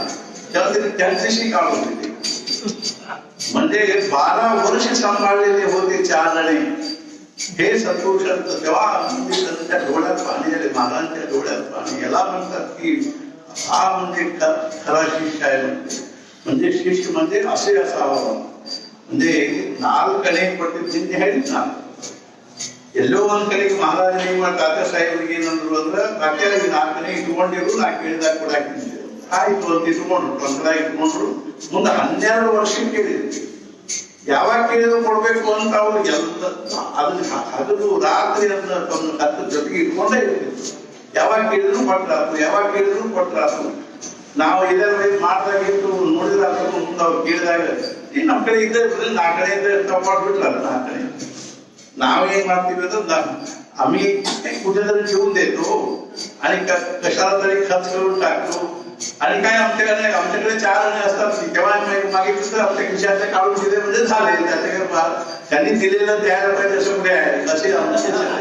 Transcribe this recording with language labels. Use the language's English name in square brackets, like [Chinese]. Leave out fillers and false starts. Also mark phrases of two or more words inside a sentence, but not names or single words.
[Marathi] तेव्हा ते त्यांच्याशी काढून दिले. म्हणजे 12 वर्ष सांभाळलेले होते 4 आणे हे सत्पुरुषांचं. तेव्हा त्यांच्या डोळ्यात पाणी आले महाराजांच्या डोळ्यात पाणी. याला म्हणतात की हा म्हणजे खरा शिष्य आहे म्हणजे शिष्य म्हणजे असे असावं म्हणजे 4 [Kannada] ಕಡೆ ಕೊಟ್ಟಿದ್ದೀನಿ ಹೇಳಿದ್ ನಾನು. ಎಲ್ಲೋ ಒಂದ್ ಕಡೆಗೆ ಮಹಾರಾಜ ತಾತ್ಯ ಸಾಹೇಬರಿಗೆ ಏನಂದ್ರು ಅಂದ್ರೆ ತಾತ್ಯ 4 ಕಡೆ ಇಟ್ಕೊಂಡಿರು ನಾ ಕೇಳಿದಾಗ ಕೊಡಾಕಿದ್ದೆ ಆಯ್ತು ಅಂತ ಇಟ್ಕೊಂಡ್ರು ತೊಂದರೆ ಇಟ್ಕೊಂಡ್ರು. ಮುಂದೆ 12 ವರ್ಷ ಕೇಳಿದ್ರು ಯಾವಾಗ ಕೇಳಿದ್ರು ಕೊಡ್ಬೇಕು ಅಂತ ಅವ್ರು ಎಲ್ಲ ಅದನ್ನ ಹಗಲು ರಾತ್ರಿ ಅಂತ ಅದ್ರ ಜೊತೆಗೆ ಇಟ್ಕೊಂಡೇ ಇರ್ತಿದ್ರು. ಯಾವಾಗ ಕೇಳಿದ್ರು ಕೊಟ್ರಾತು ಯಾವಾಗ ಕೇಳಿದ್ರು ಕೊಟ್ರಾತು. ನಾವು ಇದರ ಮಾಡ್ದಾಗಿತ್ತು ನೋಡಿದ್ರೆ ಮುಂದೆ ಅವ್ರು ಕೇಳಿದಾಗ ನಮ್ಮ ಕಡೆ ಇದ್ದ 4 ಕಡೆಯಿಂದ ತಗೊಂಡ್ಬಿಟ್ಲ 4 ಕಡೆ. [Marathi] नाव आम्ही कुठेतरी ठेवून देतो आणि कशाला तरी खर्च करून टाकतो आणि काय आमच्याकडे 4 आणे असतात तेव्हा मागितलं तर आपल्या खिशातले काढून दिले म्हणजे झाले त्याच्याकडे त्यांनी दिलेलं द्यायला पाहिजे असं कुठे आहे असे आमचे